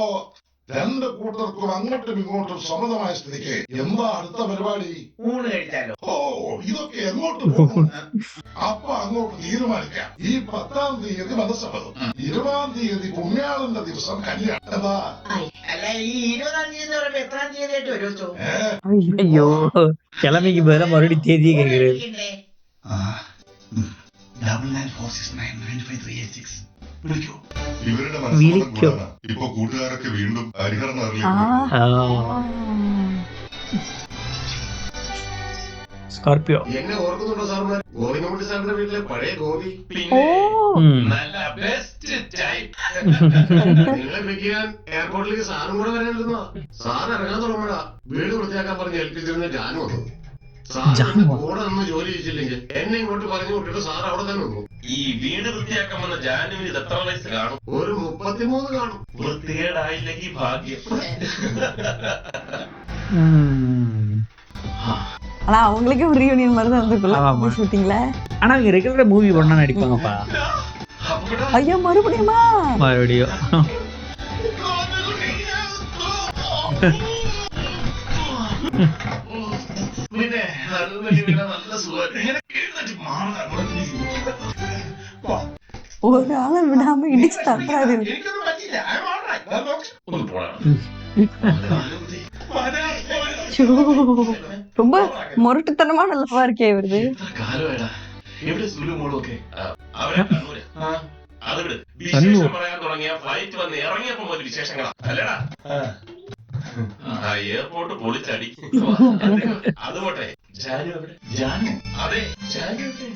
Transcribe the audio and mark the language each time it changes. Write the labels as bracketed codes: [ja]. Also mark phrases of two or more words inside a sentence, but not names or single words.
[ml] അപ്പോ രണ്ട് കൂട്ടർക്കും അങ്ങോട്ടും ഇങ്ങോട്ടും സമ്മതമായ സ്ഥിതിക്ക് എന്താ അടുത്ത പരിപാടി? ഊണ് കഴിച്ചാലോ? ഓ, ഇതൊക്കെ എങ്ങോട്ട് പോകും? അപ്പൊ അങ്ങോട്ട് തീരുമാനിക്കാം. ഈ 10-ാം തീയതി മനസ്സമ്മതം, 20-ാം തീയതി പുണ്യാളന്റെ ദിവസം കല്യാണം. എന്താ? അല്ല, ഈ 20-ാം തീയതി പറയുമ്പോ എത്രാം തീയതി ആയിട്ട് വരുമോ? [ta] ஐயோ கிழமைக்கு பதிலா மறுபடியும் தேதியே கேட்கிறது. [ml] ഇവരുടെ വിളിക്കോ? മനസ്സിലാണ് ഇപ്പൊ കൂട്ടുകാരൊക്കെ വീണ്ടും ഹരിഹർ ആ സ്കോർപിയോ. എന്നെ ഓർക്കുന്നുണ്ടോ സാറുമാർ? ഗോവിന്ദൻകുട്ടി സാറിന്റെ വീട്ടിലെ പഴയ ഗോപി. ഓ നല്ല [en] best type. [ml] നിങ്ങളെ പിടിക്കാൻ എയർപോർട്ടിലേക്ക് സാറും കൂടെ വരാനിരുന്നോ? സാർ ഇറങ്ങാൻ തുടങ്ങുമ്പോഴാ വീട് വൃത്തിയാക്കാൻ പറഞ്ഞ് ഏൽപ്പിച്ചിരുന്ന ജാനു വന്നു. സാറിന് കൂടെ നിന്ന് ജോലി ചെയ്യിച്ചില്ലെങ്കിൽ എന്നെ ഇങ്ങോട്ട് പറഞ്ഞു വിട്ടിട്ട് സാർ അവിടെ തന്നെ നിന്നു. ഈ വീട് വൃത്തിയാക്കാൻ വന്ന ജാനുവിന് ഇത് എത്ര വയസ്സ് കാണും? ഒരു 33 കാണും. വൃത്തികേടായില്ലെങ്കിൽ ഭാഗ്യം. [ta] ஆனா அவங்களுக்கே ஒரு ரீயூனியன் மாதிரி தான் ஆமா. இருந்துக்குள்ள ஷூட்டிங்ல. ஆனா அவங்க ரெகுலரா மூவி பண்ணா நடிப்பாங்கப்பா. ஐயோ மறுபடியுமா? மறுபடியும் [ml] പിന്നെ നല്ല സുഖം. ഇങ്ങനെ എഴുന്നേറ്റ് മാറാൻ [ta] ஒரு ஆளை விடாம இடிச்சு தட்டுறாரு. [ml] എനിക്കൊന്നും പറ്റില്ല. [en] I am all right. [ml] ഞാൻ നോക്കി. ഒന്ന് പോടാ. [ta] ஐயோ, ரொம்ப முரட்டுத்தனமான லவ்வா இருக்கே இவருது. [ml] എത്ര കാലമായിടാ. എവിടെ സുലു മോളൊക്കെ? അവരെ കണ്ണൂര്. അതുകൊണ്ട് കണ്ണൂർ. വിശേഷം പറയാൻ തുടങ്ങിയ ഫ്ലൈറ്റ് വന്ന് ഇറങ്ങിയപ്പോ മുതൽ വിശേഷങ്ങളാ അല്ലടാ. എയർപോർട്ട് പൊളിച്ചടി. അത് പോട്ടെ, ജാനു എവിടെ? ജാനു? അതെ, ജാനു എവിടെ?